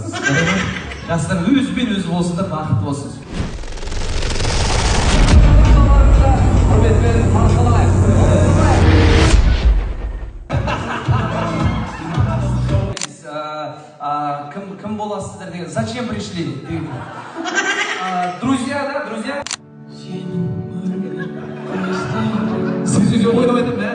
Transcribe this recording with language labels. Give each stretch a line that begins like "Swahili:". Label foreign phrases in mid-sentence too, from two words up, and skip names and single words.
Kazakh: Жастар өзбен өзі болсын да бақытты болсын. Кім боласыздар деген?
Russian: Зачем пришли? Друзья, да? Друзья?
Kazakh: Сіз өзі ойнап айтам, да?